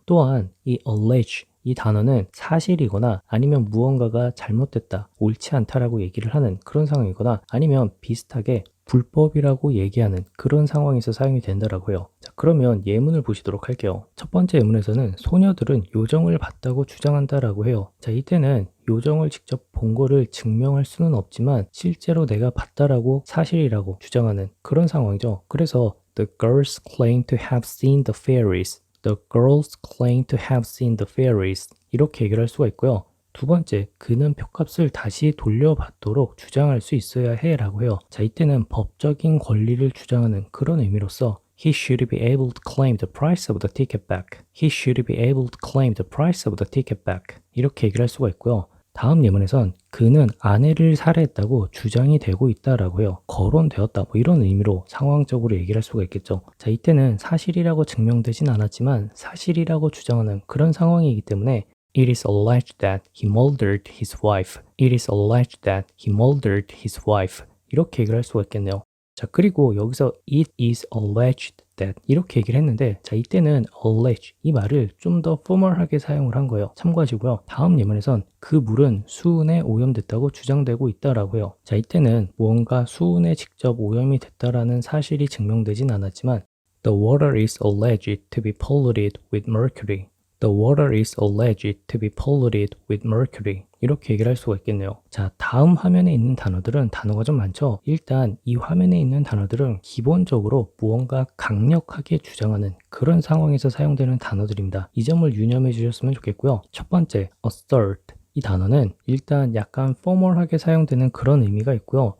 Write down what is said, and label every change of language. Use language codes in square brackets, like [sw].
[ko] 또한 이 allege 이 단어는 사실이거나 아니면 무언가가 잘못됐다, 옳지 않다라고 얘기를 하는 그런 상황이거나 아니면 비슷하게 불법이라고 얘기하는 그런 상황에서 사용이 된다라고 해요. 자, 그러면 예문을 보시도록 할게요. 첫 번째 예문에서는 소녀들은 요정을 봤다고 주장한다라고 해요. 자, 이때는 요정을 직접 본 거를 증명할 수는 없지만 실제로 내가 봤다라고 사실이라고 주장하는 그런 상황이죠. 그래서 [en] The girls claim to have seen the fairies. The girls claim to have seen the fairies. [ko] 이렇게 얘기를 할 수가 있고요. 두 번째, 그는 표값을 다시 돌려받도록 주장할 수 있어야 해 라고 해요. 자, 이때는 법적인 권리를 주장하는 그런 의미로서 [en] He should be able to claim the price of the ticket back. He should be able to claim the price of the ticket back. [ko] 이렇게 얘기를 할 수가 있고요. 다음 예문에선 그는 아내를 살해했다고 주장이 되고 있다라고 해요. 거론되었다 뭐 이런 의미로 상황적으로 얘기를 할 수가 있겠죠. 자, 이때는 사실이라고 증명되진 않았지만 사실이라고 주장하는 그런 상황이기 때문에 [en] It is alleged that he murdered his wife. It is alleged that he murdered his wife. [ko] 이렇게 얘기를 할 수가 있겠네요. 자, 그리고 여기서 [en] it is alleged that [ko] 이렇게 얘기를 했는데 자, 이때는 allege 이 말을 좀 더 포멀하게 사용을 한 거예요. 참고하시고요. 다음 예문에선 그 물은 수은에 오염됐다고 주장되고 있다라고 해요. 자, 이때는 무언가 수은에 직접 오염이 됐다라는 사실이 증명되진 않았지만 [en] The water is alleged to be polluted with mercury. The water is alleged to be polluted with mercury. [ko] 이렇게 얘기를 할 수가 있겠네요. 자, 다음 화면에 있는 단어들은 단어가 좀 많죠? 일단 이 화면에 있는 단어들은 기본적으로 무언가 강력하게 주장하는 그런 상황에서 사용되는 단어들입니다. 이 점을 유념해 주셨으면 좋겠고요. 첫 번째, assert. 이 단어는 일단 약간 포멀하게 사용되는 그런 의미가 있고요.